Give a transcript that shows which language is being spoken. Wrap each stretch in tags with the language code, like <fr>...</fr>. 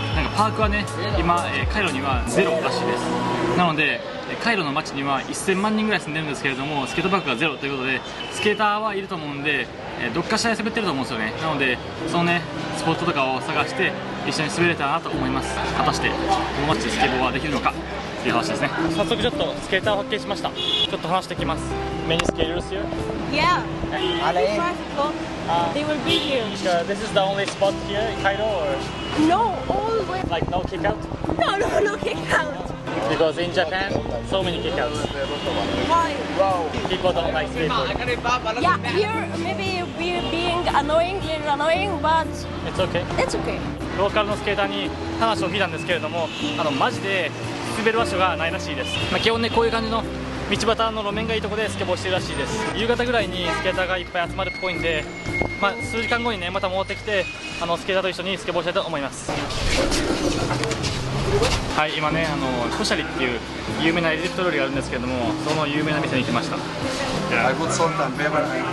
<ja>なんかパークはね今カイロにはゼロらしいです。なのでカイロの街には1000万人ぐらい住んでるんですけれども、スケートパークがゼロということで、スケーターはいると思うんでどっかしらで滑ってると思うんですよね。なのでそのねスポットとかを探して一緒に滑れたらなと思います。果たしてこの街でスケボーはできるのかっていう話ですね。早速ちょっとスケーターを発見しました。ちょっと話してきます。</ja> <en>Many skaters here? Yeah. Bicycle. They will be here. This is the only spot here in Cairo, or No, always. like no kick out? No kick out. Because in Japan, so many kick outs. Why? People don't like skateboard. Yeah, here maybe we're being annoying, but It's okay. it's okay.</en> <ja>ローカルのスケーターに話を聞いたんですけれども、マジで滑る場所がないらしいです。基本ねこういう感じの道端の路面がいいところでスケボーしてるらしいです。夕方ぐらいにスケーターがいっぱい集まるっぽいんで、数時間後にねまた戻ってきてスケーターと一緒にスケボーしたいと思います。はい、今ねコシャリっていう有名なエジプト料理があるんですけれども、その有名な店に来ました。</ja> <en>I put salt and pepper and</en>